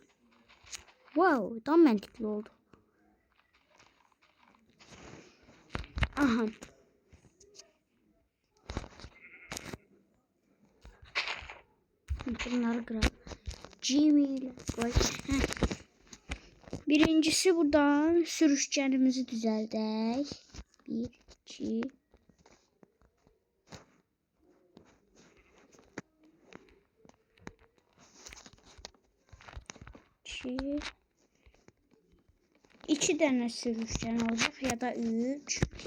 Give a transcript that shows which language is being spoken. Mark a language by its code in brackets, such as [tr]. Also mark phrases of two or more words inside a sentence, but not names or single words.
[tr] Wow, daha mantıklı oldu. Aha. Bunları kıralım. Jimmy ile koy. [az] Birincisi buradan sürüşkənimizi düzəldək. 1, 2. İki dənə sürüşkən olacaq ya da 3.